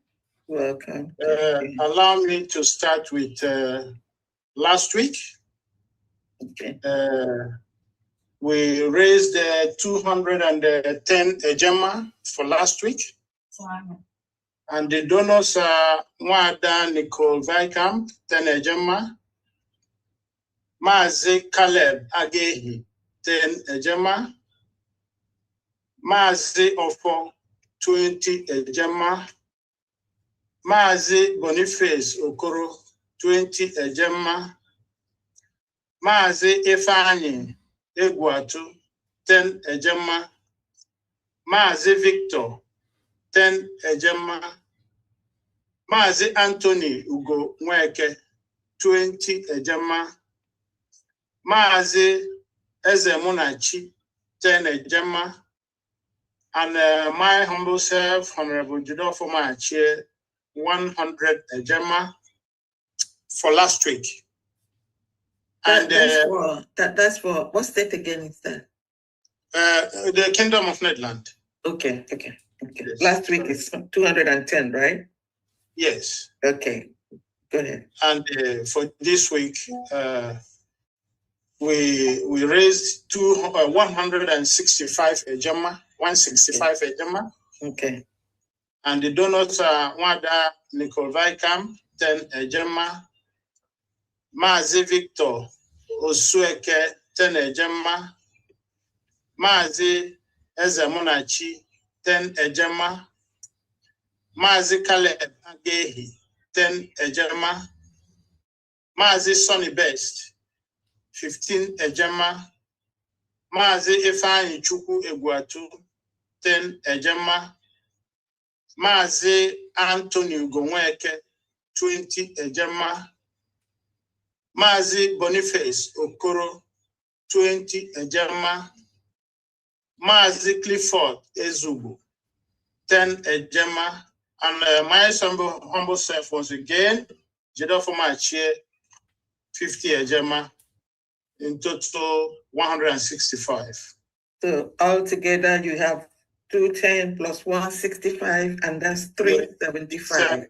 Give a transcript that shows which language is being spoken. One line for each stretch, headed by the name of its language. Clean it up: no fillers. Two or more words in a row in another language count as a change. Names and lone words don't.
English: Welcome. Allow me to start with last week. Okay. We raised 210 ejema for last week. And the donors are Mwada Nicole Vikamp, 10 ejema. Mazi Caleb Agehi, 10 ejema. Mazi Ofo, 20 ejema. Mazi Boniface Okoro, 20 ejema. Mazi Ifeanyi Egwatu, 10 ejema. Mazi Victor, 10 ejema. Mazi Anthony Ugo Nweke, 20 ejema. Mazi Ezemunachi, 10 ejema. And my humble self, Honorable Jido Fomachi, 100 ejema for last week. And that's for what state again is that? The Kingdom of Netherlands. Okay. Yes. Last week is 210, right? Yes. Okay, go ahead. And for this week, we raised 165 ejema, 165 ejema. Okay. And the donors are Wada Nicole Vikamp, 10 ejema. Mazi Victor Osueke, 10 ejema. Mazi Ezemunachi, 10 ejema. Mazi Caleb Agehi, 10 ejema. Mazi Sonny Best, 15 ejema. Mazi Ifeanyi Chukwu Egwatu, 10 ejema. Mazi Anthony Ugomweke, 20 ejema. Mazi Boniface Okoro, 20 ejema. Mazi Clifford Ezubu, 10 ejema. And my humble self once again, Jido Fomachi, 50 ejema. In total, 165. So altogether, you have 210 plus 165, and that's 375.